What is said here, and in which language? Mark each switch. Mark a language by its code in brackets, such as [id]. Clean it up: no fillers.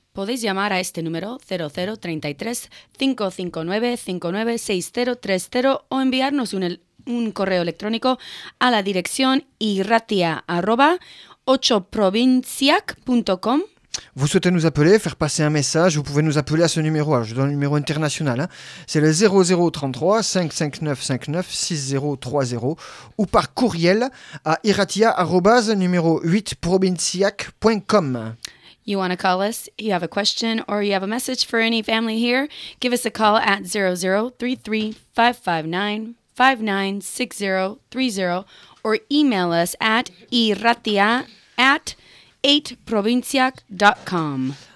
[es] Podéis llamar a este número 0033-559-596030 o enviarnos un correo electrónico a la dirección irratia@8provinciac.com. [fr] Vous souhaitez nous appeler, faire passer un message, vous pouvez nous appeler à ce numéro. Alors, je donne le numéro international. Hein. C'est le 0033-559-596030 ou par courriel à irratia@8provinciac.com. [en] You want to call us, you have a question, or you have a message for any family here, give us a call at 0033-559-596030 or email us at irratia@8provinciac.com.